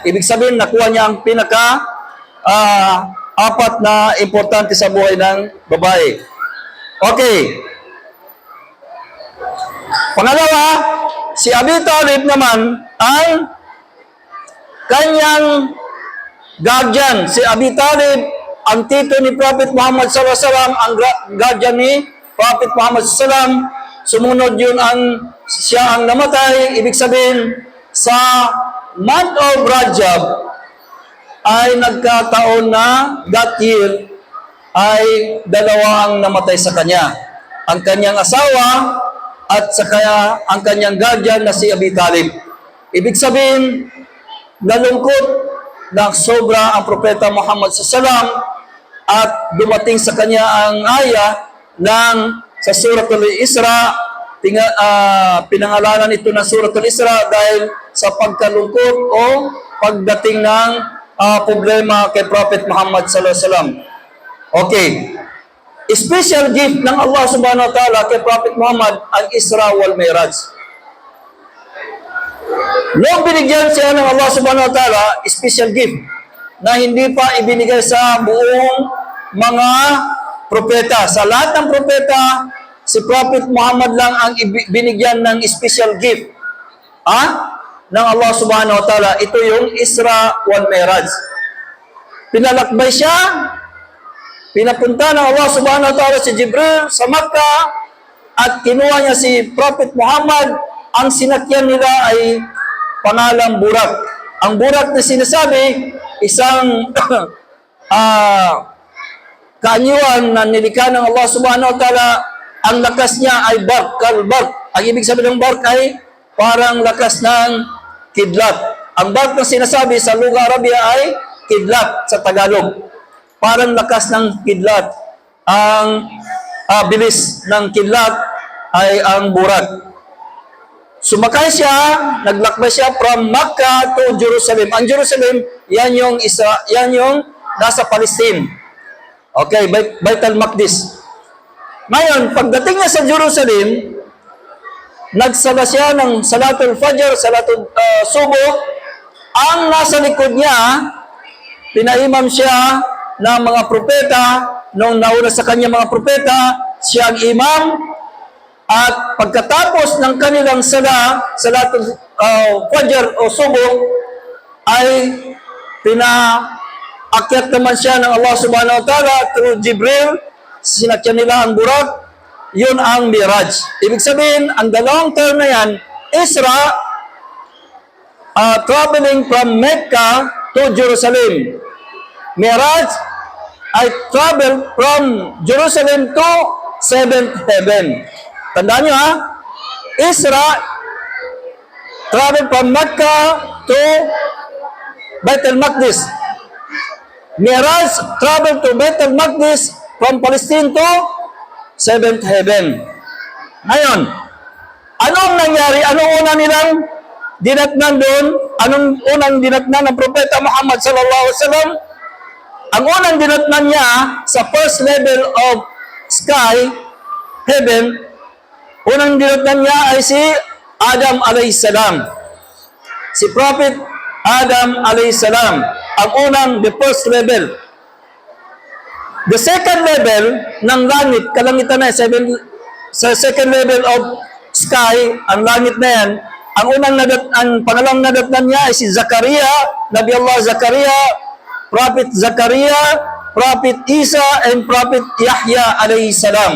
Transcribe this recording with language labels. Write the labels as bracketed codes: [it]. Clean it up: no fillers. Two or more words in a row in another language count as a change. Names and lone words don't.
[tl] Ibig sabihin, nakuha niya ang apat na importante sa buhay ng babae. Okay. Pangalawa, si Abi Talib naman ang kanyang guardian. Si Abi Talib, ang tito ni Prophet Muhammad [ar] صلى الله عليه وسلم, [tl] ang guardian ni Prophet Muhammad [ar] صلى الله عليه وسلم. [tl] Sumunod yun siya ang namatay. Ibig sabihin, sa [en] month of Rajab, [tl] ay nagkataon na [en] that year [tl] ay dalawa ang namatay sa kanya. Ang kanyang asawa at saka ang kanyang guardian na si Abi Talib. Ibig sabihin, nalungkot ng sobra ang Propeta Muhammad SAW at dumating sa kanya ang aya sa Suratul Isra. Pinangalanan ito ng Suratul Isra dahil sa pagkalungkot o pagdating ng problema kay Prophet Muhammad [ar] صلى الله عليه وسلم. [tl] Okay. [en] special gift [tl] ng Allah [ar] سبحانه وتعالى [tl] kay Prophet Muhammad ang Isra wal Mi'raj. Nung binigyan siya ng Allah [ar] سبحانه وتعالى, [en] special gift [tl] na hindi pa ibinigay sa buong mga propeta. Sa lahat ng propeta, si Prophet Muhammad lang ang binigyan ng [en] special gift [tl] ng Allah [ar] سبحانه وتعالى. [tl] Ito yung Isra wal Mi'raj. Pinalakbay siya, pinapunta ng Allah [ar] سبحانه وتعالى [tl] si Jibril sa Makkah at kinuha niya si Prophet Muhammad. Ang sinakyan nila ay pangalang burak. Ang burak na sinasabi, isang kaanyuan na nilikha ng Allah [ar] سبحانه وتعالى. [tl] Ang lakas niya ay bark, kalbark. Ang ibig sabihin ng bark ay parang lakas ng kidlat. Ang bark na sinasabi sa lugar Arabia ay kidlat sa Tagalog. Parang lakas ng kidlat. Ang bilis ng kidlat ay ang burak. Sumakay siya, naglakbay siya [en] from Makkah to Jerusalem. [tl] Ang Jerusalem, yan yung nasa Palestine. Okay, Bait al-Maqdis. Ngayon, pagdating niya sa Jerusalem, nagsala siya ng Salatul Fajr, Salatul Subo. Ang nasa likod niya, pinaimam siya ng mga propeta. Nung nauna sa kanya mga propeta, siya ang imam. At pagkatapos ng kanilang Salatul Fajr o Subo, ay pinaakyat naman siya ng Allah [ar] سبحانه وتعالى [tl] through Jibril. Sinakyan nila ang burak. Yun ang Mi'raj. Ibig sabihin, ang dalawang term na yan, [en] Isra, traveling from Mecca to Jerusalem. Mi'raj ay travel from Jerusalem to 7th heaven. [tl] Tandaan nyo [en] Isra, travel from Mecca to Bait al-Maqdis. Mi'raj, travel to Bait al-Maqdis from Palestine to 7th heaven. [tl] Ngayon, anong nangyari? Anong unang nilang dinatnan doon? Anong unang dinatnan ng Propeta Muhammad [ar] صلى الله عليه وسلم? [tl] Ang unang dinatnan niya sa [en] first level of sky, heaven, [tl] unang dinatnan niya ay si Adam [ar] عليه السلام. [tl] Si Prophet Adam [ar] عليه السلام. [tl] Ang unang, [en] the first level. The second level [tl] ng langit, kalangitan na sa [en] second level of sky, [tl] ang langit na yan, ang pangalawang nadatnan niya ay si Zakaria, Nabi Allah Zakaria, Prophet Zakaria, Prophet Isa, and Prophet Yahya [ar] عليه السلام.